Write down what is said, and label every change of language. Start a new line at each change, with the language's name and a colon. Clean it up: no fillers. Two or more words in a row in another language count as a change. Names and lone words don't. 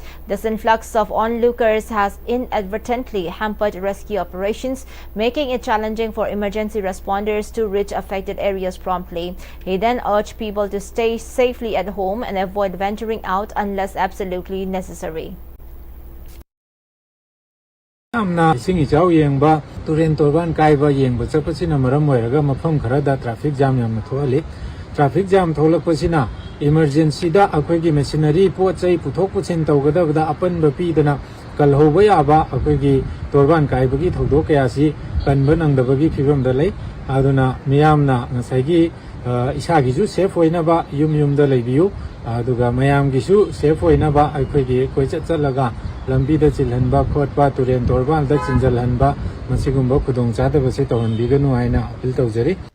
English: This influx of onlookers has inadvertently hampered rescue operations, making it challenging for emergency responders to reach affected areas promptly. He then urged people to stay safely at home and avoid venturing out unless absolutely necessary.
Manipuri: Amna ising ichaw yengba turen torban kaiba yengba chapasina maram oiraga mafam kharada
English: traffic jam
Manipuri: yamna thoali
English: traffic jam
Manipuri: tholakpasina emergency da akhoi machinery pochai puthok puchin tawgadabda apanba pidana kalhoba yaba akhoi torban kaiba gi thodok kayasi kanba nangdabagi phibam da lei aduna miyamna ngasai gi isa gi ju safe hoina ba yum da leibiu aduga mayam gi su safe hoina ba akhoi gi koi chatlaga lambi da chilhanba khotba turen torban da chinjalhanba masigumba khudong chadaba se tawhanbiganu aina appeal tawjari.